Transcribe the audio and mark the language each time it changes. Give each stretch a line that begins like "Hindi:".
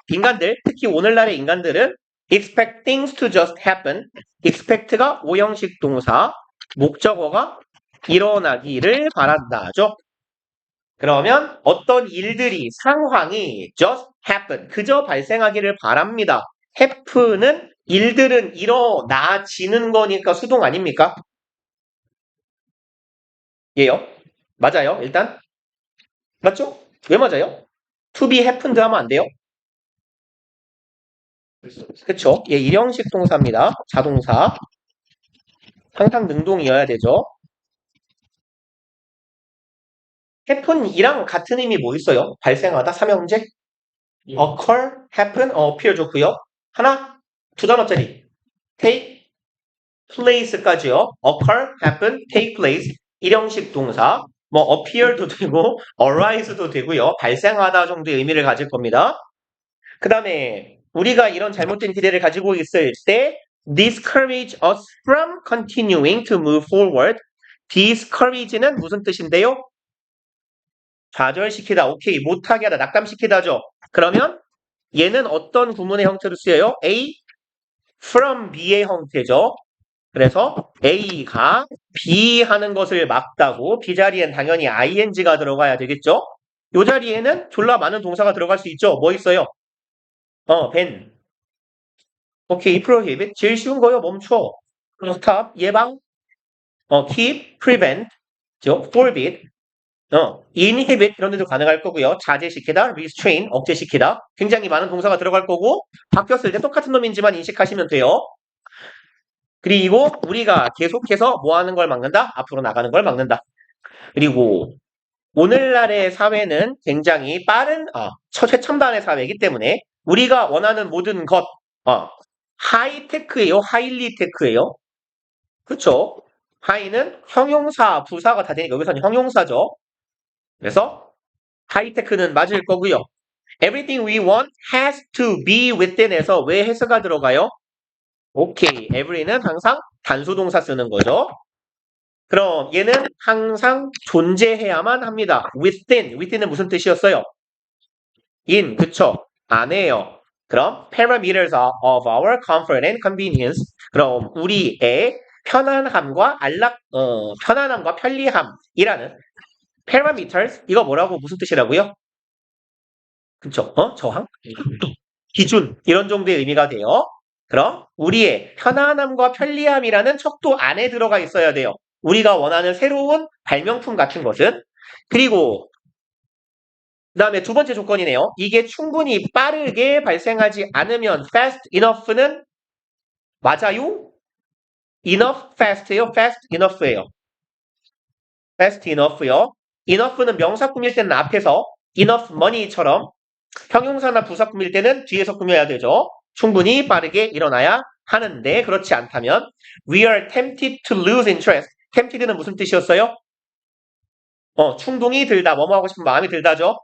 Korean: 인간들, 특히 오늘날의 인간들은
English: expect things to just happen.
Korean: expect가 오형식 동사, 목적어가 일어나기를 바란다죠. 그러면 어떤 일들이, 상황이
English: just happen,
Korean: 그저 발생하기를 바랍니다. happen은 일들은 일어나지는 거니까 수동 아닙니까? 예요? 맞아요, 일단. 맞죠? 왜 맞아요?
English: to be happened
Korean: 하면 안 돼요? 그쵸? 예, 일형식 동사입니다. 자동사. 항상 능동이어야 되죠. happen이랑 같은 의미 뭐 있어요? 발생하다, 삼형제?
English: occur, happen, appear
Korean: 좋고요. 하나, 두 단어짜리.
English: take place까지요. occur, happen, take place.
Korean: 일형식 동사. 뭐 appear도 되고 arise도 되고요. 발생하다 정도의 의미를 가질 겁니다. 그 다음에 우리가 이런 잘못된 기대를 가지고 있을 때
English: discourage us from continuing to move forward.
Korean: discourage는 무슨 뜻인데요? 좌절시키다. 오케이. 못하게 하다. 낙담시키다죠. 그러면 얘는 어떤 구문의 형태로 쓰여요?
English: A from B
Korean: 의 형태죠. 그래서 A가 B 하는 것을 막다고 B 자리엔 당연히 ing가 들어가야 되겠죠. 이 자리에는 졸라 많은 동사가 들어갈 수 있죠. 뭐 있어요? ban. 오케이, prohibit. 제일 쉬운 거요. 멈춰. stop. 예방. keep, prevent. forbid. inhibit 이런 데도 가능할 거고요. 자제시키다, restrain, 억제시키다. 굉장히 많은 동사가 들어갈 거고 바뀌었을 때 똑같은 놈인지만 인식하시면 돼요. 그리고 우리가 계속해서 뭐 하는 걸 막는다? 앞으로 나가는 걸 막는다. 그리고 오늘날의 사회는 굉장히 빠른 최첨단의 사회이기 때문에 우리가 원하는 모든 것 하이테크예요? 하일리테크예요? 그렇죠? 하이는 형용사, 부사가 다 되니까 여기서는 형용사죠. 그래서 하이테크는 맞을 거고요.
English: Everything we want has to be within에서
Korean: 왜 has가 들어가요? 오케이. every는 항상 단수동사 쓰는 거죠. 그럼 얘는 항상 존재해야만 합니다. within은 무슨 뜻이었어요?
English: in,
Korean: 그쵸? 안에요. 그럼
English: parameters of our comfort and convenience.
Korean: 그럼 우리의 편안함과 편안함과 편리함이라는 parameters, 이거 뭐라고 무슨 뜻이라고요? 그쵸? 저항? 기준, 이런 정도의 의미가 돼요. 그럼 우리의 편안함과 편리함이라는 척도 안에 들어가 있어야 돼요. 우리가 원하는 새로운 발명품 같은 것은. 그리고 그 다음에 두 번째 조건이네요. 이게 충분히 빠르게 발생하지 않으면
English: fast enough
Korean: 는 맞아요?
English: enough fast예요? fast enough예요? fast enough요.
Korean: enough는 명사 꾸밀 때는 앞에서
English: enough money
Korean: 처럼, 형용사나 부사 꾸밀 때는 뒤에서 꾸며야 되죠. 충분히 빠르게 일어나야 하는데 그렇지 않다면
English: we are tempted to lose interest.
Korean: tempted는 무슨 뜻이었어요? 충동이 들다, 뭐뭐 하고 싶은 마음이 들다죠.